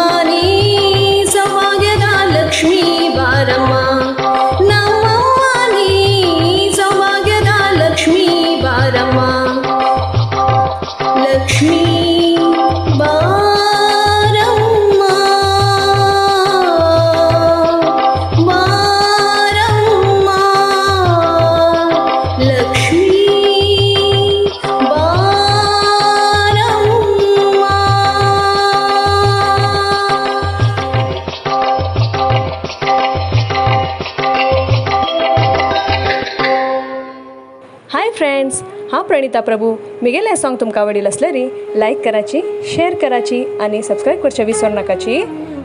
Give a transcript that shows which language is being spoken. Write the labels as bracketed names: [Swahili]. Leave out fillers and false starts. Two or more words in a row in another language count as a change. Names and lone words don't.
[Kannada] ನೀ ಸೌಭಾಗ್ಯದ ಲಕ್ಷ್ಮೀ ಬಾರಮ್ಮ ನಮ್ಮಮ್ಮ ನೀ ಸೌಭಾಗ್ಯದ ಲಕ್ಷ್ಮೀ ಬಾರಮ್ಮ ಲಕ್ಷ್ಮೀ ಬಾರಮ್ಮ ಬಾರಮ್ಮ ಲಕ್ಷ್ಮೀ [English] Hi friends, [Konkani] हाँ प्रणिता प्रभू मिगेल हे सॉन्ग तुमकां आवडील असल्यारी लाईक कराची, शेअर कराची आणि सबस्क्राईब करचे विसरू नकाची।